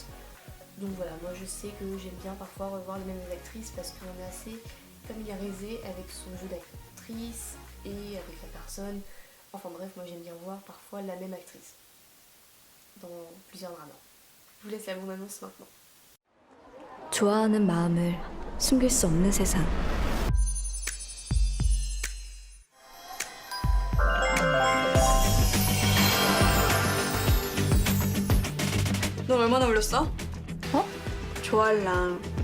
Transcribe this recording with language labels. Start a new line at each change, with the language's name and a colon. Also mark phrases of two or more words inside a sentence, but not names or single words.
French: Donc voilà, moi je sais que j'aime bien parfois revoir les mêmes actrices parce qu'on est assez familiarisé avec son jeu d'actrice et avec la personne. Enfin bref, moi j'aime bien voir parfois la même actrice dans plusieurs dramas. Je vous laisse la bande-annonce maintenant.
Korean: 좋아하는 마음을 숨길 수 없는 세상. 넌 얼마나 울렸어? 어? 좋아할랑.